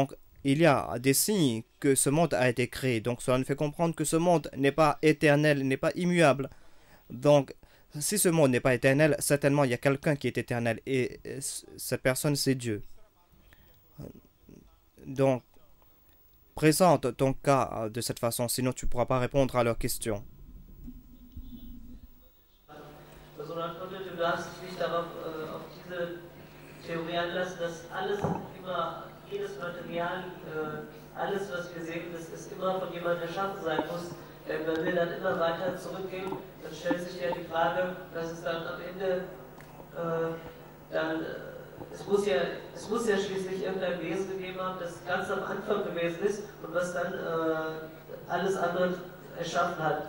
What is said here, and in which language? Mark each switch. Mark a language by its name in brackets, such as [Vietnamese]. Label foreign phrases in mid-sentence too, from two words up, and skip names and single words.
[French] Donc, il y a des signes que ce monde a été créé. Donc cela nous fait comprendre que ce monde n'est pas éternel, n'est pas immuable. Donc si ce monde n'est pas éternel, certainement il y a quelqu'un qui est éternel et cette personne c'est Dieu. Donc présente ton cas de cette façon, sinon tu ne pourras pas répondre à leurs questions. [German] Also du darfst dich nicht darauf, auf diese Theorie anlassen, dass alles immer, jedes Material, alles was wir sehen, das ist immer von jemandem erschaffen sein muss. Denn wenn wir dann immer weiter zurückgehen, dann stellt sich ja die Frage, dass es dann am Ende es muss ja schließlich irgendein Wesen gegeben haben, das ganz am Anfang gewesen ist und was dann alles andere erschaffen hat.